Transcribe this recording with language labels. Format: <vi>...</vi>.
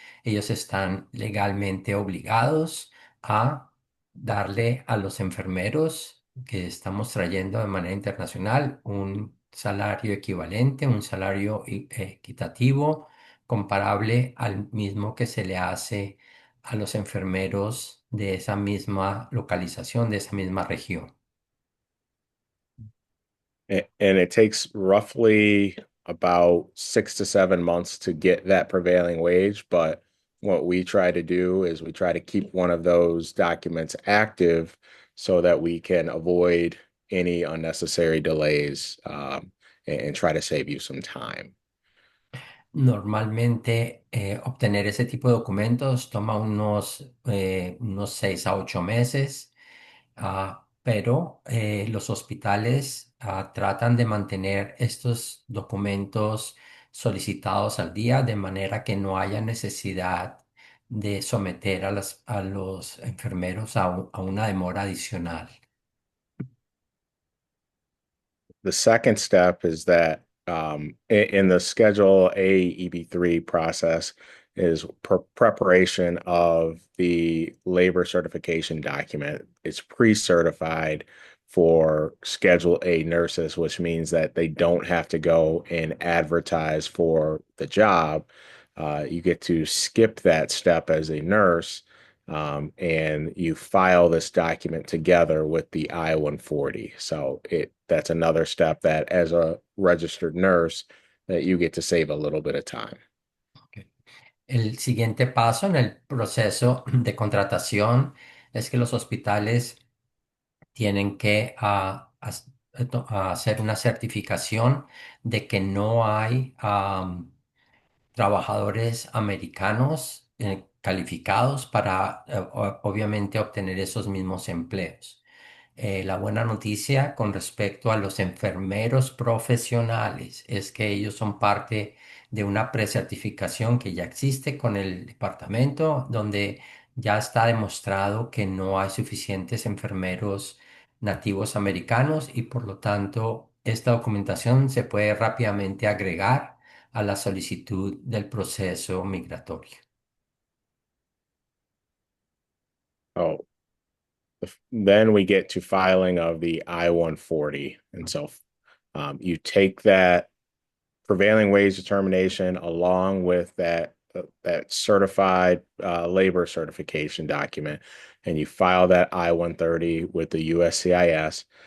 <es>Ellos están legalmente obligados a darle a los enfermeros que estamos trayendo de manera internacional un salario equivalente, un salario equitativo, comparable al mismo que se le hace a los enfermeros de esa misma localización, de esa misma región.</es> <en>And it takes roughly about 6 to 7 months to get that prevailing wage. But what we try to do is we try to keep one of those documents active so that we can avoid any unnecessary delays, and try to save you some time.</en> <es>Normalmente obtener ese tipo de documentos toma unos 6 a 8 meses, pero los hospitales tratan de mantener estos documentos solicitados al día de manera que no haya necesidad de someter a los enfermeros a una demora adicional.</es> <en>The second step is that in the Schedule A EB3 process is preparation of the labor certification document. It's pre-certified for Schedule A nurses, which means that they don't have to go and advertise for the job. You get to skip that step as a nurse, and you file this document together with the I-140. So that's another step that as a registered nurse that you get to save a little bit of time. Ok.</en> <es>El siguiente paso en el proceso de contratación es que los hospitales tienen que hacer una certificación de que no hay trabajadores americanos calificados para obviamente obtener esos mismos empleos. La buena noticia con respecto a los enfermeros profesionales es que ellos son parte de una precertificación que ya existe con el departamento, donde ya está demostrado que no hay suficientes enfermeros nativos americanos y por lo tanto esta documentación se puede rápidamente agregar a la solicitud del proceso migratorio.</es> <en>Oh, then we get to filing of the I-140. And so you take that prevailing wage determination along with that certified labor certification document, and you file that I-130 with the USCIS.</en>